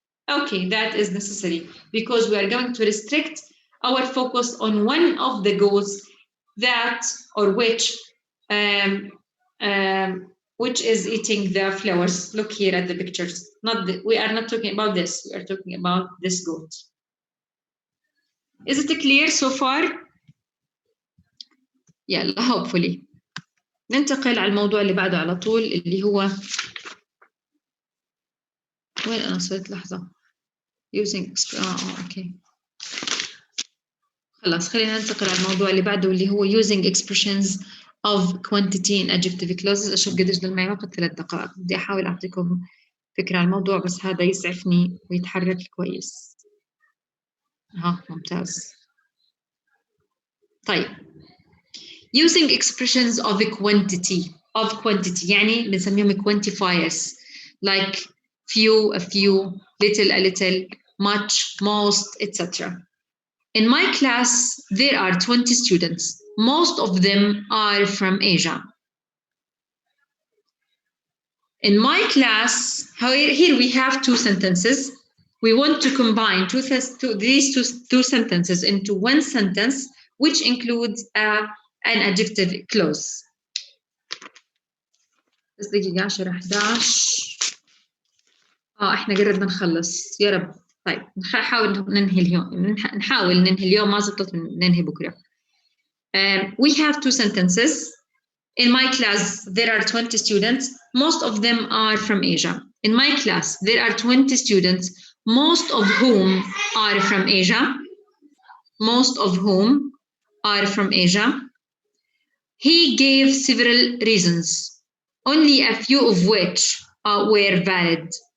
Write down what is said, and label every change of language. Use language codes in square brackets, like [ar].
[en] Okay, that is necessary because we are going to restrict our focus on one of the goals that or which is eating the flowers. Look here at the pictures. We are not talking about this. We are talking about this goat. Is it clear so far? [ar] يلا [en] hopefully. [ar] ننتقل على الموضوع اللي بعده على طول اللي هو وين أنا صرت لحظة using okay خلاص خلينا ننتقل على الموضوع اللي بعده اللي هو [en] using expressions of quantity in adjective clauses. [ar] أشوف قديش معي وقت 3 دقائق. بدي أحاول أعطيكم فكرة عن الموضوع بس هذا يسعفني ويتحرك كويس. ممتاز. [en] طيب using expressions of quantity [ar] يعني بنسميهم [en] quantifiers like few, a few, little, a little, much, most, etc. In my class, there are 20 students. Most of them are from Asia. In my class, here we have 2 sentences. We want to combine these two sentences into one sentence, which includes an adjective clause. [ar] بس دقيقة 10 11 احنا قربنا نخلص يا رب. طيب نحاول ننهي اليوم ما زبطت ننهي بكرة. [en] We have 2 sentences. In my class there are 20 students. Most of them are from Asia. In my class there are 20 students, most of whom are from Asia. Most of whom are from Asia. He gave several reasons, only a few of which were valid.